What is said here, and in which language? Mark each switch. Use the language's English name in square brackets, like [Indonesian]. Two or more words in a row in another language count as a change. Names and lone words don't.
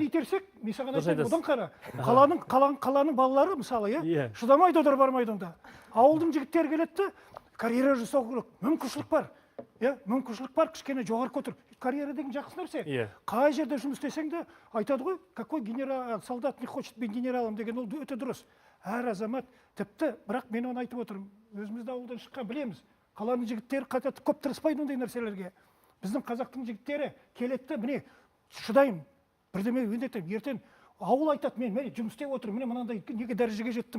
[Kazakh] итерсек, мен саған Дұрыс айтайын, айтасыз. одан қара. Қаланың балалары, мысалы, Иә. шыдамайды, одар бармайды онда. Ауылдың жігіттері келеді, карьера жасау керек, мүмкіншілік бар. Мүмкіншілік бар, кішкене жоғары көтер. Карьера деген жақсы нәрсе. Иә. Қай жерде жұмыс істесең де айтады ғой, [Russian] какой генерал, солдат не хочет быть генералом [Kazakh] деген, ол өте дұрыс. Әр азамат, тіпті, бірақ мен оны айтып отырмын, өзімізді ауылдан шыққан білеміз. Қаланың жігіттері көп тырыспайды ондай нәрселерге. Біздің қазақтың жігіттері келеді, міне, шыдаймын, бірдеме өндетемін, ертең ауыл айтады, мен жұмыс істеп отырмын, міне мынандай неге дәрежеге жеттім.